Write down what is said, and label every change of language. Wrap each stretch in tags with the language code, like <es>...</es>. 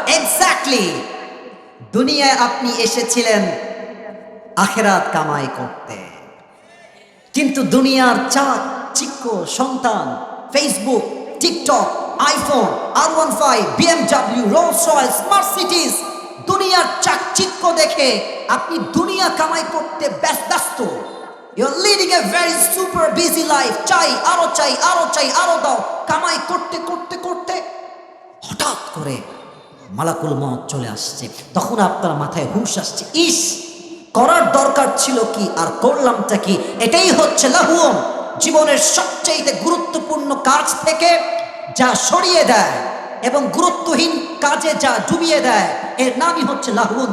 <bn>Exactly, দুনিয়ায় আপনি এসেছিলেন আখেরাত কামাই করতে, কিন্তু দুনিয়ার চাক চিক্ক সন্তান, Facebook, TikTok, iPhone, R15, BMW, Rolls Royce, Mercedes, দুনিয়ার চাকচিক্য দেখে আপনি দুনিয়া কামাই করতে ব্যস্ত।</bn> <en>You're leading a very super busy life.</en> <bn>চাই আরো চাই আরো চাই আরো দাও, কামাই করতে করতে করতে হঠাৎ করে মালাকুল মউত চলে আসছে। তখন আপনার মাথায় হুঁশ আসছে, ইস করার দরকার ছিল কি আর করলামটা কি। এটাই হচ্ছে লাহুম। জীবনের সবচেয়ে গুরুত্বপূর্ণ কাজ থেকে যা সরিয়ে দেয় এবং গুরুত্বহীন কাজে যা ডুবিয়ে দেয়, এর নামই হচ্ছে লাহুন।</bn>